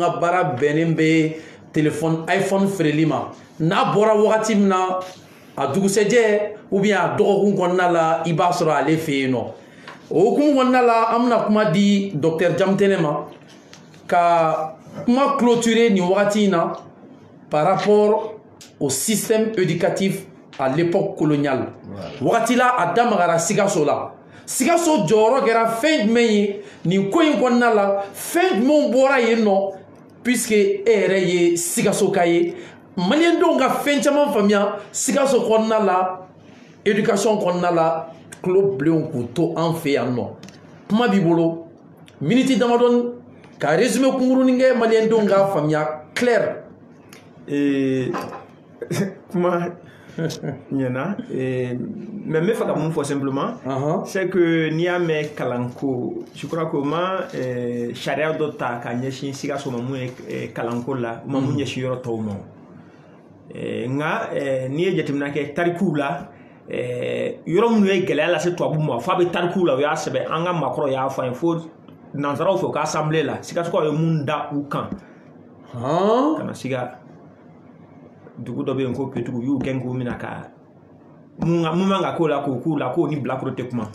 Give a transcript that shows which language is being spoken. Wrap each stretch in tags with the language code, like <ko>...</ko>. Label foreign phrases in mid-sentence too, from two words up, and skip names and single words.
<bm>ka baara bɛnnen bɛ téléphone iPhone feereli ma n'a bɔra wagati min na a dugusɛjɛ</bm> <fr>ou bien</fr> <bm>a dɔgɔkun kɔnɔna la i b'a sɔrɔ ale fɛ yen nɔ o hukumu kɔnɔna la an bɛna kuma di docteur Jamtɛnɛ ma ka kuma clôturer nin wagati in na</bm> <fr>par rapport au système éducatif à l'époque coloniale.</fr> <bm>Wagati la a damagara Sikaso la. Sikaso jɔyɔrɔ kɛra fɛn jumɛn ye nin ko in kɔnɔna la fɛn jumɛnw bɔra yen nɔ puisque e yɛrɛ ye Sikasoka ye maliyɛndenw ka fɛn caman faamuya Sikaso kɔnɔna la éducation kɔnɔna la tulo bilenw k'u to an fɛ yan nɔ kuma b'i bolo miniti damadɔni ka résumé kunkurunin kɛ maliyɛndenw ka faamuya clair kuma ɲɛna mais n bɛ fɛ ka mun fɔ</bm> <fr>simplement c'est que</fr> <bm>n'i y'a mɛn kalanko</bm> <fr>je crois que</fr> <bm>o ma sariya dɔ ta ka ɲɛsin Sikaso ma mun ye kalanko la o ma mun ɲɛsin yɔrɔ tɔw ma nka n'i ye jateminɛ kɛ tarikuw la yɔrɔ minnu ye gɛlɛya lase tubabu ma f'a bɛ tarikuw la o y'a sɛbɛn an ka maakɔrɔw y'a fɔ an ye fo nansaraw fɛ u ka assemblée la Sikasokaw ye mun da u kan ka na siga dugu dɔ bɛ yen ko Pɛtugu y'u gɛn k'u minɛ ka mun man ka k'o la k'o ni bilakoro tɛ kuma</bm>